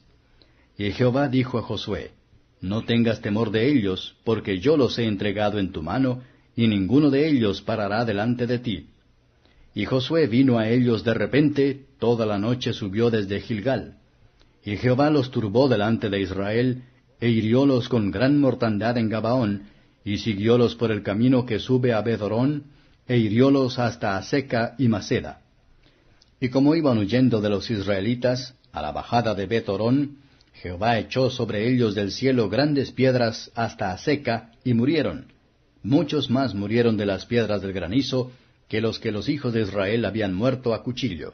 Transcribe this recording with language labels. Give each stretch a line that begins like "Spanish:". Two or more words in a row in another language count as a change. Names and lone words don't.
Spanish: Y Jehová dijo a Josué, no tengas temor de ellos, porque yo los he entregado en tu mano, y ninguno de ellos parará delante de ti. Y Josué vino a ellos de repente, toda la noche subió desde Gilgal. Y Jehová los turbó delante de Israel, e hiriólos con gran mortandad en Gabaón, y siguiólos por el camino que sube a Bedorón, e hiriólos hasta Aseca y Maceda. Y como iban huyendo de los israelitas, a la bajada de Bedorón, Jehová echó sobre ellos del cielo grandes piedras hasta Aseca, y murieron. Muchos más murieron de las piedras del granizo, que los hijos de Israel habían muerto a cuchillo.